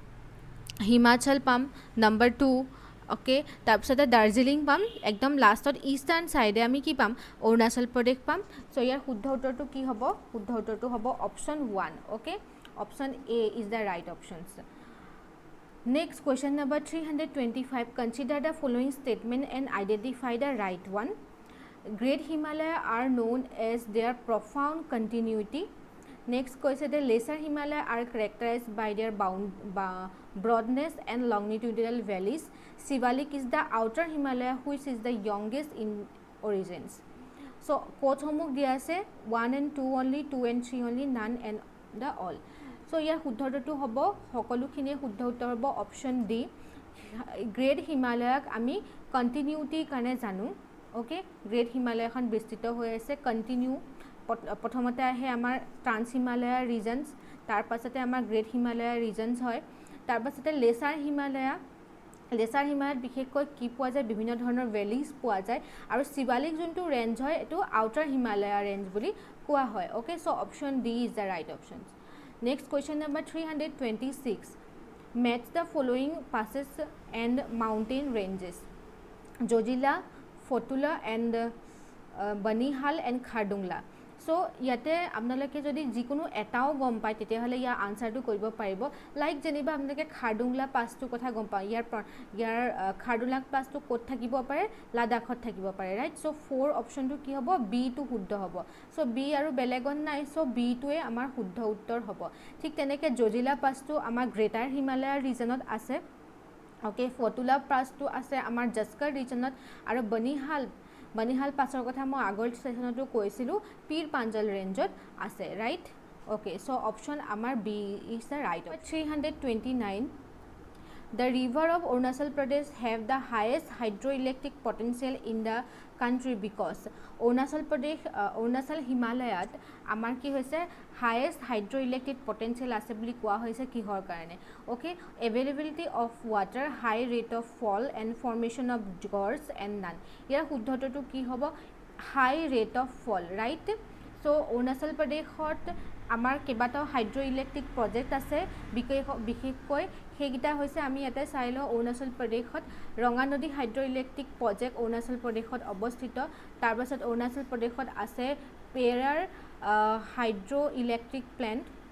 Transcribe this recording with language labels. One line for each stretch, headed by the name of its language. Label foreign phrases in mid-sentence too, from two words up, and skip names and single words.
Assamese: হিমাচল পাম নাম্বাৰ 2 অ'কে তাৰপিছতে দাৰ্জিলিং পাম একদম লাষ্টত ইষ্টাৰ্ণ ছাইডে আমি কি পাম অৰুণাচল প্ৰদেশ পাম চ' ইয়াৰ শুদ্ধ উত্তৰটো কি হ'ব শুদ্ধ উত্তৰটো হ'ব অপশ্যন 1 অ'কে
English: option A is the right options next question number 325 consider the following statement and identify the right one Great Himalaya are known as their profound continuity, নেক্সট
Assamese: কৈছে যে
English: lesser Himalaya are characterized by their broadness and longitudinal valleys Shiwalik is the outer Himalaya which is the youngest in origins
Assamese: চ' ক'ডসমূহ দিয়া আছে
English: 1 and 2 only 2 and 3 only none and the all
Assamese: চ' ইয়াৰ শুদ্ধ উত্তৰটো হ'ব সকলোখিনিয়ে শুদ্ধ উত্তৰ হ'ব
English: option D
Assamese: গ্ৰেট হিমালয়ক আমি কণ্টিনিউটিৰ কাৰণে জানো অ'কে গ্ৰেট হিমালয় এখন বিস্তৃত হৈ আছে কণ্টিনিউ প্ৰথমতে আহে আমাৰ
English: Trans Himalaya regions
Assamese: তাৰ পাছতে আমাৰ
English: Great Himalaya regions
Assamese: হয় তাৰ পাছতে লেচাৰ হিমালয়ত বিশেষকৈ কি পোৱা যায় বিভিন্ন ধৰণৰ ভেলিজ পোৱা যায় আৰু শিৱালিক যোনটো ৰেঞ্জ হয় এইটো
English: outer Himalaya range
Assamese: বুলি কোৱা হয় অ'কে চ'
English: option D is the right option next question number
Assamese: 326
English: match the following passes and mountain ranges
Assamese: জজিলা ফতুলা এণ্ড বনিহাল এণ্ড খাৰডুংলা চ' ইয়াতে আপোনালোকে যদি যিকোনো এটাও গম পায় তেতিয়াহ'লে ইয়াৰ আনচাৰটো কৰিব পাৰিব লাইক যেনিবা আপোনালোকে খাৰডুংলা পাছটোৰ কথা গম পায় ইয়াৰ খাৰডুংলা পাছটো ক'ত থাকিব পাৰে লাডাখত থাকিব পাৰে
English: right so'
Assamese: 4 অপশ্যনটো কি হ'ব বিটো শুদ্ধ হ'ব চ' বি আৰু বেলেগত নাই চ' বিটোৱে আমাৰ শুদ্ধ উত্তৰ হ'ব ঠিক তেনেকৈ জজিলা পাছটো আমাৰ
English: Greater Himalaya region
Assamese: আছে অ'কে ফতুলা পাছটো আছে আমাৰ জস্কৰ ৰিজনত আৰু বনিহাল পাছৰ কথা মই আগৰ ছেশ্যনতো কৈছিলোঁ পীৰ পাঞ্জল ৰেঞ্জত আছে
English: right okay so option
Assamese: আমাৰ
English: B is the right
Assamese: 329
English: The river of Arunachal Pradesh have the highest hydroelectric potential in the country because Arunachal Himalayat
Assamese: আমাৰ কি হৈছে
English: highest hydroelectric potential আছে
Assamese: বুলি কোৱা হৈছে কিহৰ কাৰণে okay
English: availability of water high rate of fall and formation of gorge and none
Assamese: ইয়াৰ শুদ্ধটো কি হ'ব
English: high rate of fall right so
Assamese: Arunachal Pradeshত আমাৰ কেইবাটাও
English: hydroelectric project
Assamese: আছে বিশেষকৈ সেইকেইটা হৈছে আমি ইয়াতে চাই লওঁ অৰুণাচল প্ৰদেশত ৰঙা নদী
English: hydroelectric project
Assamese: অৰুণাচল প্ৰদেশত অৱস্থিত তাৰপাছত অৰুণাচল প্ৰদেশত আছে পেৰাৰ
English: hydroelectric plant